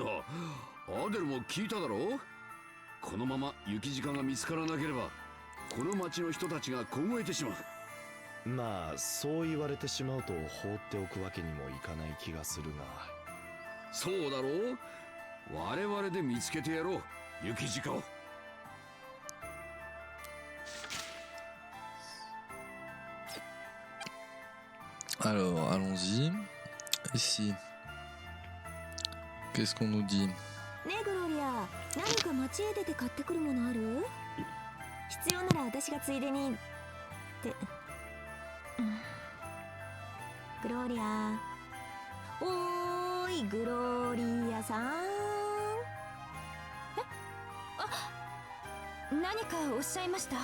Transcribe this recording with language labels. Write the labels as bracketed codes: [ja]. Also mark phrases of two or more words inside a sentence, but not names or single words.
[ja] アデルも聞いただろう。このまま雪鹿が見つからなければこの町の人たちが凍えてしまう。まあそう言われてしまうと放っておくわけにもいかない気がするが。そうだろう。我々で見つけてやろう、雪鹿を。 [fr] Alors, allons-y. Ici. Qu'est-ce qu'on nous dit? [ja] ねえグロリア、何か町へ出て買ってくるものある？必要なら私がついでにって、グロリア。おーいグローリアさん。何かおっしゃいました？